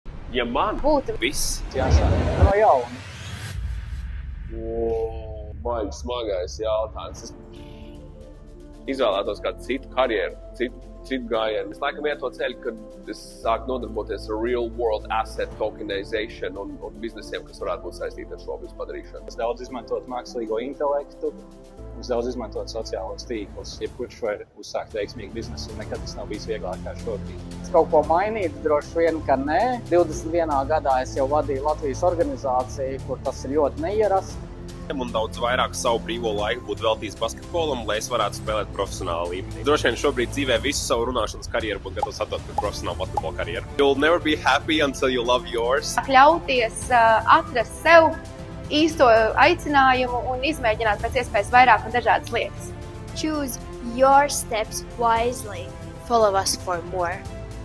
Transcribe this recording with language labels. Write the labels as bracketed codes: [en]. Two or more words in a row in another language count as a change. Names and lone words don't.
[lv] Ja man būtu viss. Jāsāk no jauna. Baigi smagais jautājums. Es izvēlētos kādu citu karjeru, citu gājienu. Es laikam iet to ceļu, kad es sāku nodarboties ar [en] real world asset tokenization [lv] un biznesiem, kas varētu būt saistīti ar šo visu padarīšanu. Es daudz izmantot mākslīgo intelektu, es daudz izmantot sociālos tīklus. Jebkurš var uzsākt veiksmīgu biznesu, un nekad tas nav bijis vieglāk kā šobrīd. Es kaut ko mainītu, droši vien, ka nē. 21. gadā es jau vadīju Latvijas organizāciju, kur tas ir ļoti neierasts. Un daudz vairāk savu brīvo laiku būtu veltījis basketbolam, lai es varētu spēlēt profesionālā līmenī. Droši vien šobrīd dzīvē visu savu runāšanas karjeru būtu gatavs atdot par profesionālu basketbola karjeru. [en] You'll never be happy until you love yours. [lv] Ļauties atrast sev īsto aicinājumu un izmēģināt pēc iespējas vairāk un dažādas lietas. [en] Choose your steps wisely. Follow us for more.